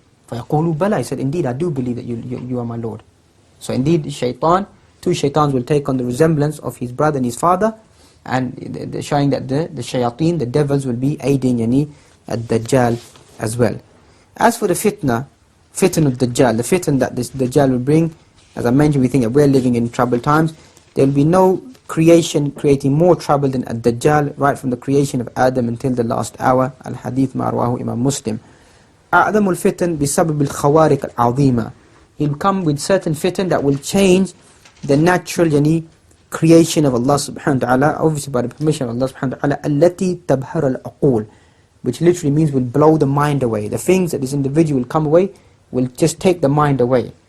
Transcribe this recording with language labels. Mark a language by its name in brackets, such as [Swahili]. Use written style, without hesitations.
[Arabic] فَيَقُولُوا بَلَى. [English] He said, indeed, I do believe that you are my Lord. So indeed, two shaitans will take on the resemblance of his brother and his father, and showing that the shayateen, the devils, will be aiding ad-Dajjal as well. As for the fitan al-Dajjal, the fitan that this Dajjal will bring, as I mentioned, we think that we're living in troubled times. There will be no creation creating more trouble than ad-Dajjal, right from the creation of Adam until the last hour. [Arabic] Al-Hadith ma rawahu Imam Muslim. أعظم الفتن بسبب الخوارق العظيمة. [English] He'll come with certain fitan that will change the natural creation of Allah subhanahu wa ta'ala, obviously by the permission of Allah subhanahu wa ta'ala, [Arabic] التي تبهر العقول, [English] which literally means will blow the mind away. The things that this individual will come away will just take the mind away.